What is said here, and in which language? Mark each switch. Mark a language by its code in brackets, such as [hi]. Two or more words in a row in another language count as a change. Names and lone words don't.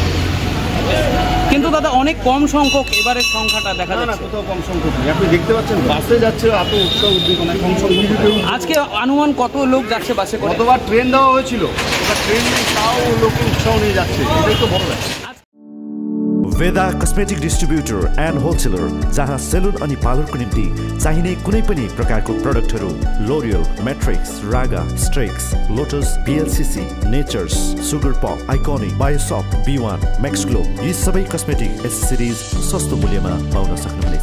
[bn] কিন্তু দাদা অনেক কম সংখ্যক এবারের সংখ্যাটা দেখা যায় না। কোথাও কম সংখ্যক নেই, আপনি দেখতে পাচ্ছেন বাসে যাচ্ছে এত উৎসাহ উদ্দীপনা, কম সংখ্যক। আজকে অনুমান কত লোক যাচ্ছে বাসে? কতবার ট্রেন দেওয়া হয়েছিল, এবার ট্রেন নেই তাও লোকের উৎসাহ নিয়ে যাচ্ছে, এটাই তো বড় ব্যাপার। [ne] वेदा कस्मेटिक डिस्ट्रिब्युटर एन्ड होलसेलर, जहाँ सेलुन अनि पार्लरको निम्ति चाहिने कुनै पनि प्रकारको प्रोडक्टहरू लोरियल, मैट्रिक्स, रागा, स्ट्रेक्स, लोटस, बीएलसीसी, नेचर्स, सुगर पप, आइकोनिक, बायोसप, B1, मैक्स ग्लो यी सबै [en] cosmetic accessories [ne] सस्तो मूल्यमा पाउन सक्नुहुनेछ।